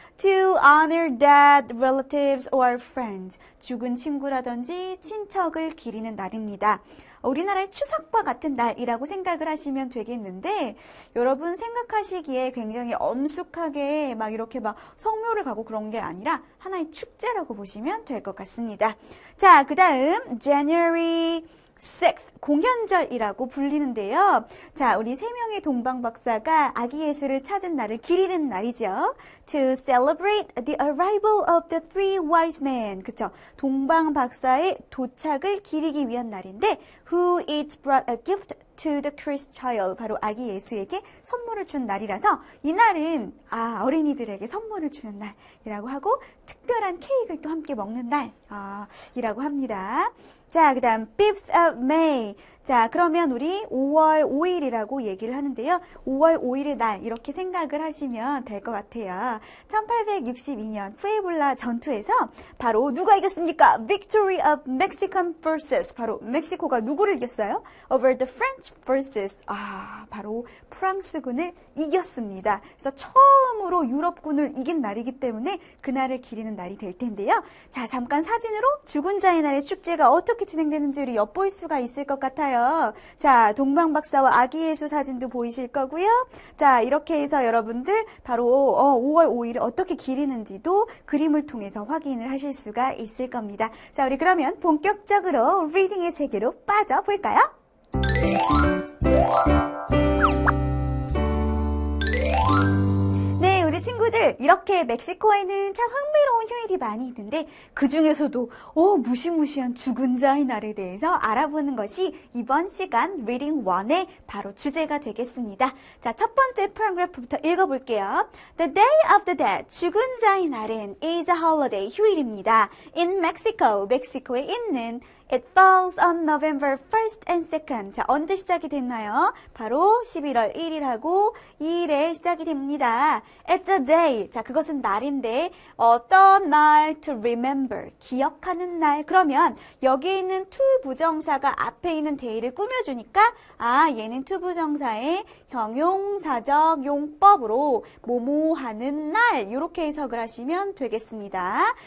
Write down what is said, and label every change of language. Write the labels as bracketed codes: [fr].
[en] To honor dead relatives or friends. [ko] 죽은 친구라든지 친척을 기리는 날입니다. 우리나라의 추석과 같은 날이라고 생각을 하시면 되겠는데, 여러분 생각하시기에 굉장히 엄숙하게 막 이렇게 막 성묘를 가고 그런 게 아니라 하나의 축제라고 보시면 될 것 같습니다. 자, 그 다음 January 6th, 공현절이라고 불리는데요. 자, 우리 세 명의 동방 박사가 아기 예수를 찾은 날을 기리는 날이죠. [en] To celebrate the arrival of the three wise men. [ko] 그쵸? 동방 박사의 도착을 기리기 위한 날인데, [en] who each brought a gift to the Christ child. [ko] 바로 아기 예수에게 선물을 준 날이라서 이 날은 어린이들에게 선물을 주는 날이라고 하고, 특별한 케이크를 또 함께 먹는 날이라고 합니다. 자, 그 다음 5th of May. 자, 그러면 우리 5월 5일이라고 얘기를 하는데요. 5월 5일의 날 이렇게 생각을 하시면 될 것 같아요. 1862년 푸에블라 전투에서 바로 누가 이겼습니까? [en] Victory of Mexican forces. [ko] 바로 멕시코가 누구를 이겼어요? [en] Over the French forces. [ko] 바로 프랑스군을 이겼습니다. 그래서 처음으로 유럽군을 이긴 날이기 때문에 그날을 기리는 날이 될 텐데요. 자, 잠깐 사진으로 죽은 자의 날의 축제가 어떻게 진행되는지 우리 엿볼 수가 있을 것 같아요. 자, 동방 박사와 아기 예수 사진도 보이실 거고요. 자, 이렇게 해서 여러분들 바로 5월 5일을 어떻게 기리는지도 그림을 통해서 확인을 하실 수가 있을 겁니다. 자, 우리 그러면 본격적으로 리딩의 세계로 빠져볼까요? 네, 우리 친구들, 이렇게 멕시코에는 참 흥미로운 휴일이 많이 있는데 그 중에서도 무시무시한 죽은 자의 날에 대해서 알아보는 것이 이번 시간 리딩 1의 바로 주제가 되겠습니다. 자, 첫 번째 paragraph부터 읽어볼게요. [en] The Day of the Dead, [ko] 죽은 자의 날은 [en] is a holiday, [ko] 휴일입니다. [en] In Mexico, [ko] 멕시코에 있는 [en] It falls on November 1st and 2nd. [ko] 자, 언제 시작이 됐나요? 바로 11월 1일하고 2일에 시작이 됩니다. [en] It's a day. [ko] 자, 그것은 날인데 어떤 날? [en] To remember. [ko] 기억하는 날. 그러면 여기 있는 to 부정사가 앞에 있는 day를 꾸며주니까 얘는 to 부정사의 형용사적 용법으로 뭐뭐 하는 날 이렇게 해석을 하시면 되겠습니다.